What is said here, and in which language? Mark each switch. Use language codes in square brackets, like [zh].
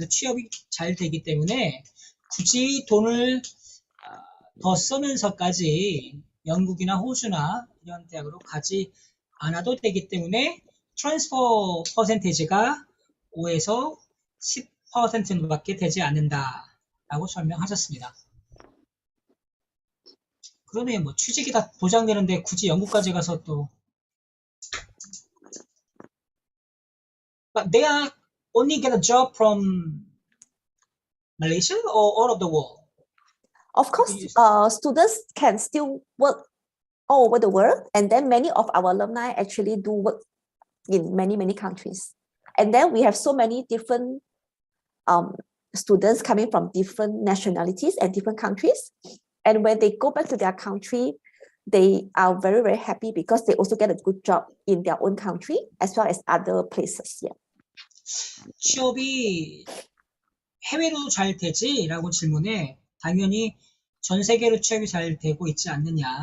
[ko] 그래서 취업이 잘 되기 때문에 굳이 돈을 더 쓰면서까지 영국이나 호주나 이런 대학으로 가지 않아도 되기 때문에 트랜스퍼 퍼센테이지가 5에서 10%밖에 되지 않는다라고 설명하셨습니다. 그러네, 뭐 취직이 다 보장되는데 굳이 영국까지 가서 또. [en] But they are only get a job from Malaysia or all of the world? Of course, students can still work all over the world, and then many of our alumni actually do work in many countries. And then we have so many different students coming from different nationalities and different countries. And when they go back to their country, they are very happy because they also get a good job in their own country as well as other places. Yeah. [ko] 취업이 해외로 잘 되지? 라고 질문에 당연히 전 세계로 취업이 잘 되고 있지 않느냐.